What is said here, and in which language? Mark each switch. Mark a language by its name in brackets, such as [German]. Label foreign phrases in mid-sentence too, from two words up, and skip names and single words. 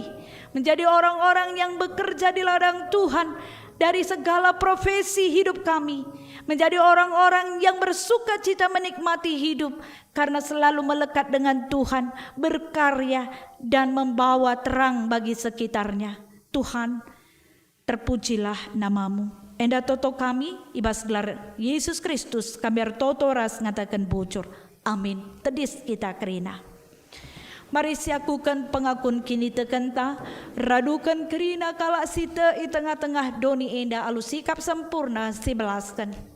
[Indonesian] Menjadi orang-orang yang bekerja di ladang Tuhan dari segala profesi hidup kami. Menjadi orang-orang yang bersuka cita menikmati hidup karena selalu melekat dengan Tuhan, berkarya dan membawa terang bagi sekitarnya. Tuhan, terpujilah namamu. [Batak Karo] Enda toto kami ibas gelar Yesus Kristus kami artoto ras ngatakan bocor. Amin. Tedis kita kerina. Mari siakukan pengakun kini tekenta, radukan kerina kalak sita i tengah-tengah doni enda alu sikap sempurna si belaskan.